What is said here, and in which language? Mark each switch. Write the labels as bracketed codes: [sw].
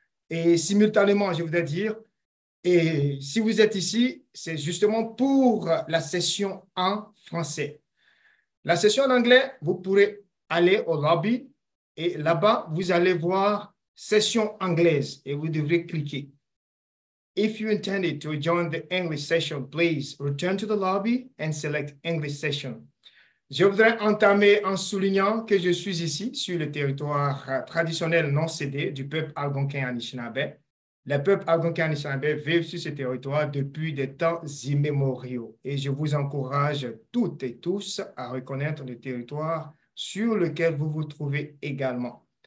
[fr] Et simultanément, je voudrais dire, et si vous êtes ici, c'est justement pour la session en français. La session en anglais, vous pourrez aller au lobby et là-bas, vous allez voir session anglaise et vous devrez cliquer. [en] If you intended to join the English session, please return to the lobby and select English session. [fr] Je voudrais entamer en soulignant que je suis ici sur le territoire traditionnel non cédé du peuple algonquin Anishinaabe. Les peuples algonquins Anishinaabe vivent sur ce territoire depuis des temps immémoriaux et je vous encourage toutes et tous à reconnaître le territoire sur lequel vous vous trouvez également.